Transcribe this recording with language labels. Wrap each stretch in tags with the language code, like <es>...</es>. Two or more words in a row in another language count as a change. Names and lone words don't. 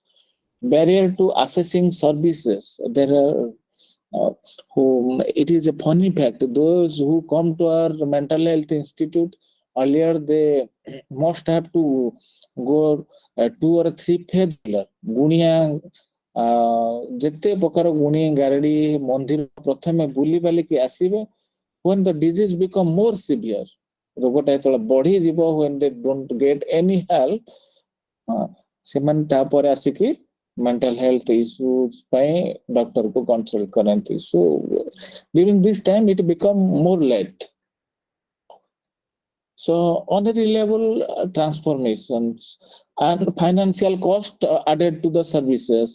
<en>Barrier to accessing services. There are who, it is a funny fact, those who come to our mental health institute, earlier they must have to go 2 or 3 phase gunia</en> <or>ଯେତେ ପ୍ରକାର ଗୁଣି ଗାରେଡି ମନ୍ଦିର ପ୍ରଥମେ ବୁଲି ବାଲିକି ଆସିବେ.</or> <en>when the disease become more severe,</en> <or>ରୋଗଟା ଯେତେବେଳେ ବଢିଯିବ,</or> <en>when they don't get any help,</en> <or>ସେମାନେ ତାପରେ ଆସିକି</or> <en>mental health issues</en> <or>ପାଇଁ doctor को consult କରନ୍ତି.</or> <en>So during this time it become more late. So unreliable transformations and financial cost added to the services.</en>